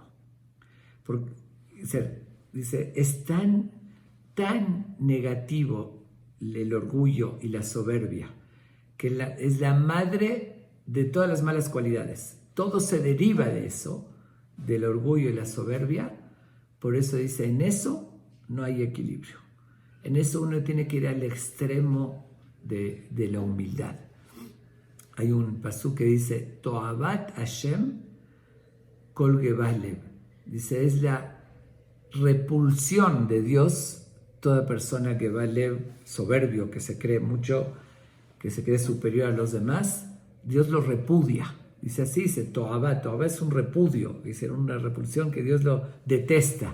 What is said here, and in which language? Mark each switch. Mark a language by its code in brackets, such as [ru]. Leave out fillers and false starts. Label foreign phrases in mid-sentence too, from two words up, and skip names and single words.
[es] Porque, dice, es tan negativo el orgullo y la soberbia, que es la madre de todas las malas cualidades. Todo se deriva de eso, del orgullo y la soberbia. Por eso dice, en eso no hay equilibrio. En eso uno tiene que ir al extremo de la humildad. Hay un pasú que dice, [he] תועבת השם כל גבה לב. [es] Dice, es la repulsión de Dios, toda persona que va lev, soberbio, que se cree mucho, que se cree superior a los demás, Dios lo repudia. Dice así, dice Toabá es un repudio, dice una repulsión que Dios lo detesta.